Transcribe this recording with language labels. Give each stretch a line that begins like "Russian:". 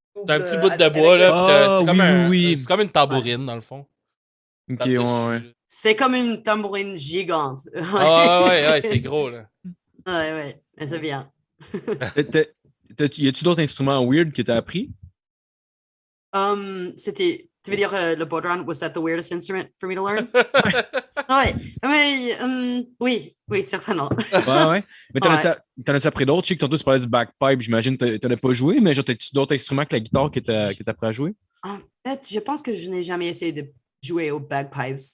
French: T'as un petit bout de bois, là. Ah, Puis c'est comme oui. c'est comme une tambourine, dans le fond. Ok, Tape ouais, dessus, ouais. là. C'est comme une tambourine gigante. Ah ouais, c'est gros, là. Ouais, mais c'est bien. Y a-tu d'autres instruments weird que t'as appris? Tu veux dire le
English: bodhran, was that the weirdest instrument for me to learn?
French: Ouais, mais oui, certainement. Ouais. Mais t'en Ouais. as-tu appris d'autres? Je sais que tantôt tu parlais du bagpipe, j'imagine que t'en as pas joué, mais genre, t'as-tu d'autres instruments que la guitare que t'as appris à jouer? En fait, je pense que je n'ai jamais essayé de jouer aux bagpipes.